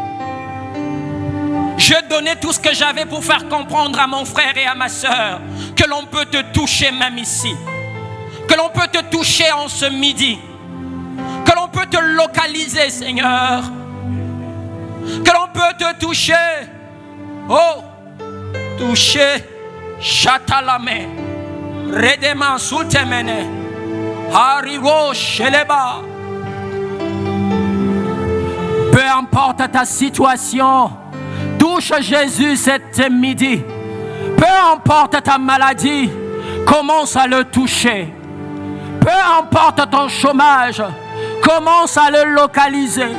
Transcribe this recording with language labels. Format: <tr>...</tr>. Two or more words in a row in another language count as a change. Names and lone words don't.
<fr>Je donnais tout ce que j'avais pour faire comprendre à mon frère et à ma soeur que l'on peut te toucher même ici. Que l'on peut te toucher en ce midi. Que l'on peut te localiser, Seigneur. Que l'on peut te toucher. Oh, toucher. Chatalame. Redeman sultemene. Hariwo sheleba. Peu importe ta situation, touche Jésus cet midi. Peu importe ta maladie, commence à le toucher. Peu importe ton chômage, commence à le localiser.</fr>